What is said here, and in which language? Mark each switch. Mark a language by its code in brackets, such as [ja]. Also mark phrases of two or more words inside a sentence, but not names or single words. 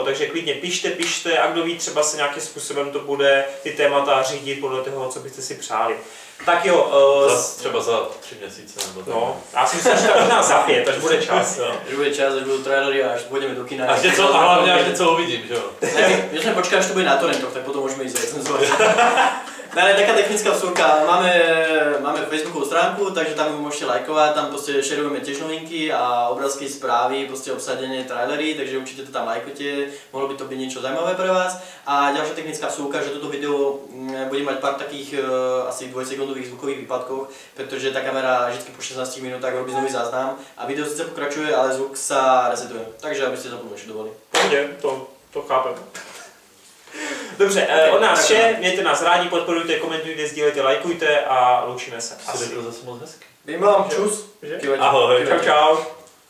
[cs] Takže klidně pište a kdo ví, třeba se nějakým způsobem to bude ty témata řídit podle toho, co byste si přáli. Tak jo. Třeba za 3 měsíce nebo tak. No, já si myslím, že to možná za 5, až bude čas. Jo. Až bude čas, až budou trailery a až půjdeme do kina. A hlavně až něco uvidím, že jo? Ne, my jsme počkali, až to bude na torrentoch, tak potom můžeme jít recenzovat. Ne, [sk] taká technická vsúka, máme Facebookovú stránku, takže tam môžete lajkovať, tam proste šerujeme tiež novinky a obrázky, správy, proste obsadené trailery, takže určite to tam lajkujte, mohlo by to byť niečo zaujímavé pre vás. A ďalšia technická vsúka, že toto video bude mať pár takých asi 2-sekundových zvukových výpadkov, pretože tá kamera vždy po 16 minútach robí znový záznam a video sice pokračuje, ale zvuk sa resetuje, takže aby ste to dovolili. To chápem. [cs] Dobře, od nás vše, mějte nás rádi, podporujte, komentujte, sdílejte, lajkujte a loučíme se. Asi to zase moc hezky. Vím vám, čus. Ahoj. Čau.